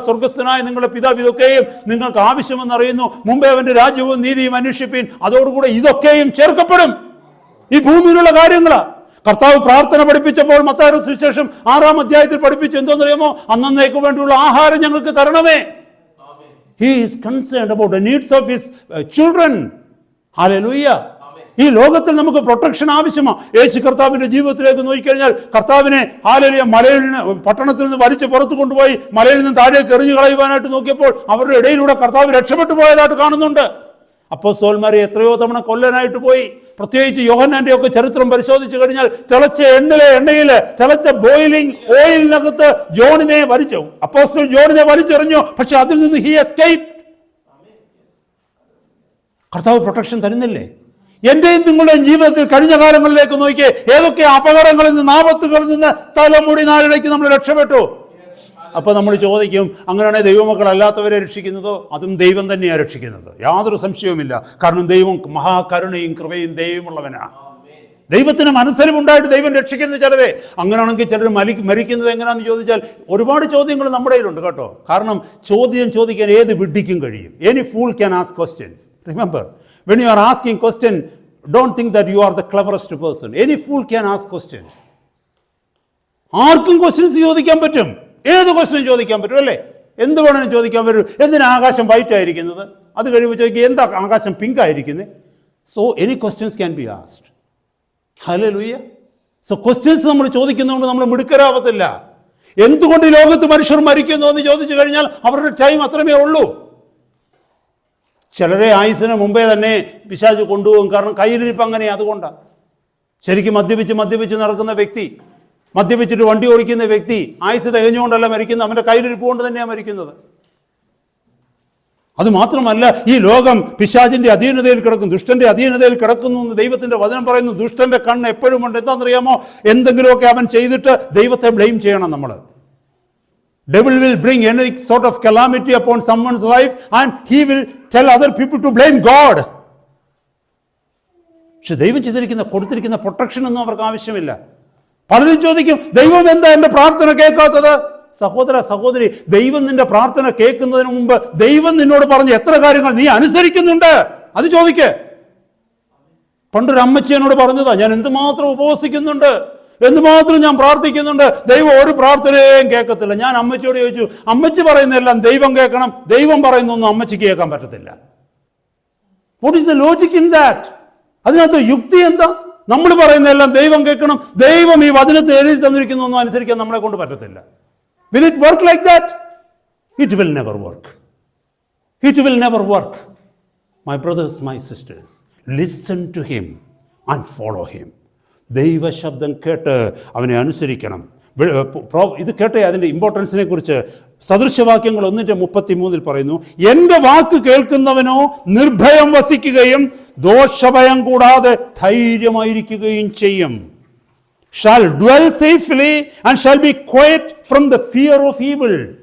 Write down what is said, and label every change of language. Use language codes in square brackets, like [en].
[ml] സ്വർഗസ്ഥനായ നിങ്ങളുടെ പിതാവ് ഇതൊക്കെയും നിങ്ങൾക്ക് ആവശ്യമെന്ന് അറിയുന്നു. മുമ്പേ അവൻ്റെ രാജ്യവും നീതിയും അന്വേഷിപ്പീൻ, അതോടുകൂടെ ഇതൊക്കെയും ചേർക്കപ്പെടും. ഈ ഭൂമിയിലുള്ള കാര്യങ്ങളാണ്. കർത്താവ് പ്രാർത്ഥന പഠിപ്പിച്ചപ്പോൾ മത്തായിയുടെ സുവിശേഷം 6-ാം അധ്യായത്തിൽ പഠിപ്പിച്ചു, എന്തോന്നറിയാമോ? അന്നേക്ക് വേണ്ടിയുള്ള ആഹാരം ഞങ്ങൾക്ക് തരണമേ. [en] He is concerned about the needs of his children. Hallelujah. [ml] ഈ ലോകത്തിൽ നമുക്ക് പ്രൊട്ടക്ഷൻ ആവശ്യമാണ്. യേശു കർത്താവിൻ്റെ ജീവിതത്തിലേക്ക് നോക്കിക്കഴിഞ്ഞാൽ കർത്താവിനെ ഹല്ലേലൂയ മലയിൽ നിന്ന്, പട്ടണത്തിൽ നിന്ന് വലിച്ചു പുറത്തു കൊണ്ടുപോയി മലയിൽ നിന്ന് താഴേക്ക് എറിഞ്ഞു കളയുവാനായിട്ട് നോക്കിയപ്പോൾ അവരുടെ ഇടയിലൂടെ കർത്താവ് രക്ഷപ്പെട്ടു പോയതായിട്ട് കാണുന്നുണ്ട്. അപ്പോസ്തലന്മാരെ എത്രയോ തവണ കൊല്ലാനായിട്ട് പോയി. പ്രത്യേകിച്ച് യോഹന്നാന്റെ ഒക്കെ ചരിത്രം പരിശോധിച്ചു കഴിഞ്ഞാൽ തിളച്ച എണ്ണയിൽ തിളച്ച ബോയിലിംഗ് ഓയിലിനകത്ത് അപ്പോസ്തലൻ ജോണിനെ വലിച്ചെറിഞ്ഞു. പക്ഷെ അതിൽ നിന്ന് [en] He escaped. [ml] കർത്താവ് പ്രൊട്ടക്ഷൻ തരുന്നില്ലേ? എന്റെയും നിങ്ങളുടെയും ജീവിതത്തിൽ കഴിഞ്ഞ കാലങ്ങളിലേക്ക് നോക്കിയേ, ഏതൊക്കെ അപകടങ്ങളിൽ നിന്ന്, ആപത്തുകളിൽ നിന്ന് തലമുടി നാലിടയ്ക്ക് നമ്മൾ രക്ഷപ്പെട്ടു. അപ്പോൾ നമ്മൾ ചോദിക്കും, അങ്ങനെയാണെങ്കിൽ ദൈവമക്കൾ അല്ലാത്തവരെ രക്ഷിക്കുന്നതോ? അതും ദൈവം തന്നെയാണ് രക്ഷിക്കുന്നത്, യാതൊരു സംശയവുമില്ല. കാരണം ദൈവം മഹാകരുണയും കൃപയും ദൈവമുള്ളവനാ. ദൈവത്തിന് മനസ്സലിവുണ്ടായിട്ട് ദൈവം രക്ഷിക്കുന്ന ചിലരെ. അങ്ങനെയാണെങ്കിൽ ചിലർ മരിക്കുന്നത് എങ്ങനെയാണെന്ന് ചോദിച്ചാൽ ഒരുപാട് ചോദ്യങ്ങൾ നമ്മുടെ കയ്യിലുണ്ട് കേട്ടോ. കാരണം ചോദ്യം ചോദിക്കാൻ ഏത് വിഡ്ഢിക്കും കഴിയും. [en] Any fool can ask questions. Remember, when you are asking question, don't think that you are the cleverest person. Any fool can ask question. [ml] ആർക്കും ക്വസ്റ്റ്യൻസ് ചോദിക്കാൻ പറ്റും, ഏത് ക്വസ്റ്റ്യനും ചോദിക്കാൻ പറ്റും, അല്ലേ? എന്ത് വേണമെങ്കിലും ചോദിക്കാൻ പറ്റും. എന്തിനാ ആകാശം വൈറ്റ് ആയിരിക്കുന്നത്? അത് കഴിയുമ്പോൾ ചോദിക്കുക, എന്താ ആകാശം പിങ്ക് ആയിരിക്കുന്നത്? [en] So any questions can be asked. ഹല്ലേലൂയ. So questions [ml] നമ്മൾ ചോദിക്കുന്നതുകൊണ്ട് നമ്മൾ മിടുക്കരാവത്തില്ല. എന്തുകൊണ്ട് ഈ ലോകത്ത് മനുഷ്യർ മരിക്കുന്നു എന്ന് ചോദിച്ചു കഴിഞ്ഞാൽ അവരുടെ ടൈം അത്രമേ ഉള്ളൂ. ചിലരെ ആയുസിന് മുമ്പേ തന്നെ പിശാച് കൊണ്ടുപോകും. കാരണം കയ്യിലിരിപ്പ് അങ്ങനെയാണ്. അതുകൊണ്ടാണ്. ശരിക്കും മദ്യപിച്ച് നടക്കുന്ന വ്യക്തി, മദ്യപിച്ചിട്ട് വണ്ടി ഓടിക്കുന്ന വ്യക്തി ആയുസ് തികഞ്ഞുകൊണ്ടല്ല മരിക്കുന്നത്, അവൻ്റെ കയ്യിലിരിപ്പ് കൊണ്ട് തന്നെയാണ് മരിക്കുന്നത്. അതുമാത്രമല്ല, ഈ ലോകം പിശാചിന്റെ അധീനതയിൽ കിടക്കും, ദുഷ്ടന്റെ അധീനതയിൽ കിടക്കുന്നു എന്ന് ദൈവത്തിന്റെ വചനം പറയുന്നു. ദുഷ്ടന്റെ കണ്ണ് എപ്പോഴും ഉണ്ട്. എന്താണെന്നറിയാമോ? എന്തെങ്കിലുമൊക്കെ അവൻ ചെയ്തിട്ട് ദൈവത്തെ ബ്ലെയിം ചെയ്യണം നമ്മൾ. [en] Devil will bring any sort of calamity upon someone's life and he will tell other people to blame God. [ml] പക്ഷെ ദൈവം കൊടുത്തിരിക്കുന്ന പ്രൊട്ടക്ഷൻ ഒന്നും അവർക്ക് ആവശ്യമില്ല. പലരും ചോദിക്കും, ദൈവം എന്താ എൻ്റെ പ്രാർത്ഥന കേൾക്കാത്തത്? സഹോദരി, ദൈവം നിന്റെ പ്രാർത്ഥന കേൾക്കുന്നതിന് മുമ്പ് ദൈവം നിന്നോട് പറഞ്ഞ എത്ര കാര്യങ്ങൾ നീ അനുസരിക്കുന്നുണ്ട്? അത് ചോദിക്കേ. പണ്ടൊരു അമ്മച്ചി എന്നോട് പറഞ്ഞതാ, ഞാൻ എന്തുമാത്രം ഉപവസിക്കുന്നുണ്ട്, എന്തുമാത്രം ഞാൻ പ്രാർത്ഥിക്കുന്നുണ്ട്, ദൈവം ഒരു പ്രാർത്ഥനയും കേൾക്കത്തില്ല. ഞാൻ അമ്മച്ചിയോട് ചോദിച്ചു, അമ്മച്ചി പറയുന്നതെല്ലാം ദൈവം കേൾക്കണം, ദൈവം പറയുന്നൊന്നും അമ്മച്ചിക്ക് കേൾക്കാൻ പറ്റത്തില്ല. [en] What is the logic in that? [ml] അതിനകത്ത് യുക്തി എന്താ? നമ്മൾ പറയുന്നതെല്ലാം ദൈവം കേൾക്കണം, ദൈവം ഈ വചനത്തിൽ എഴുതി തന്നിരിക്കുന്നൊന്നും അനുസരിക്കാൻ നമ്മളെ കൊണ്ട് പറ്റത്തില്ല. [en] Will it work like that? It will never work. It will never work. My brothers, my sisters, listen to him and follow him. [ml] ദൈവ ശബ്ദം കേട്ട് അവനെ അനുസരിക്കണം. ഇത് കേട്ടേ അതിൻ്റെ ഇമ്പോർട്ടൻസിനെ കുറിച്ച് സദൃശവാക്യങ്ങൾ 1:33 പറയുന്നു, എൻ്റെ വാക്ക് കേൾക്കുന്നവനോ നിർഭയം വസിക്കുകയും ദോഷഭയം കൂടാതെ ധൈര്യമായിരിക്കുകയും ചെയ്യും. [en] Shall dwell safely and shall be quiet from the fear of evil.